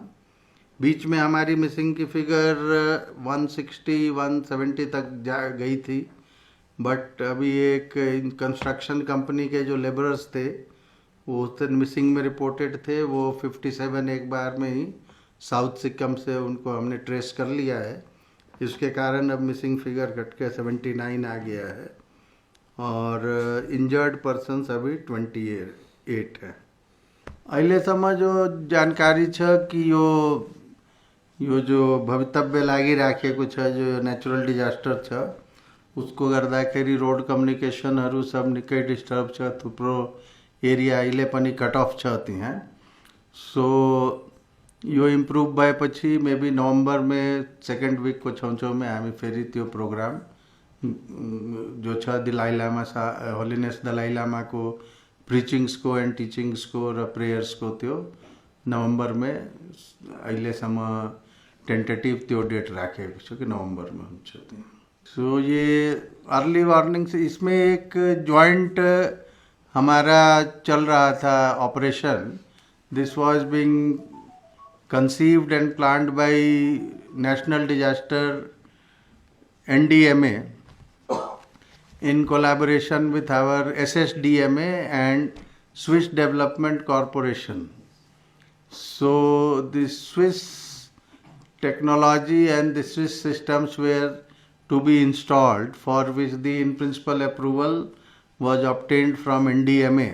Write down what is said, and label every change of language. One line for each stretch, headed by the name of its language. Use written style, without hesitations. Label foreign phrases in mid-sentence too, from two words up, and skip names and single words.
Hindi: बीच में हमारी मिसिंग की फिगर 160-170 तक जा गई थी, बट अभी एक
English: construction company
Hindi: के जो लेबरर्स थे वो उस दिन मिसिंग में रिपोर्टेड थे। वो 57 एक बार में ही साउथ सिक्किम से उनको हमने ट्रेस कर लिया है। इसके कारण अब
English: missing figure
Hindi: घट के 79 आ गया है और
English: injured persons
Hindi: अभी 28 हैं।
Nepali: अहिलेसम्म जो जानकारी छ कि यो जो भवितव्य लागिराखेको छ जो
English: natural disaster
Nepali: छ उसको गर्दाखेरि
English: road communicationहरू
Nepali: सब निकै डिस्टर्ब छ, थुप्रो एरिया अहिले पनि
English: cut off
Nepali: छ त्यहाँ। सो यो इम्प्रुभ भएपछि मेबी नोभेम्बरमै
English: second weekको
Nepali: छेउछेउमै हामी फेरि त्यो प्रोग्राम जो छ दलाई लामा होलिनेस दलाई लामाको प्रिचिङ्सको एन्ड टिचिङ्सको र प्रेयर्सको त्यो नोभेम्बरमै अहिलेसम्म टेन्टेटिभ त्यो डेट राखेको छु कि
Hindi: नवंबर में
Nepali: हुन्छ।
Hindi: सो ये
English: early warning
Hindi: से इसमें एक जॉइंट हमारा चल रहा था ऑपरेशन।
English: This was being conceived and planned by national disaster NDMA in collaboration with our SSDMA and Swiss Development Corporation. So the Swiss technology and the Swiss systems were to be installed, for which the in principle approval was obtained from NDMA.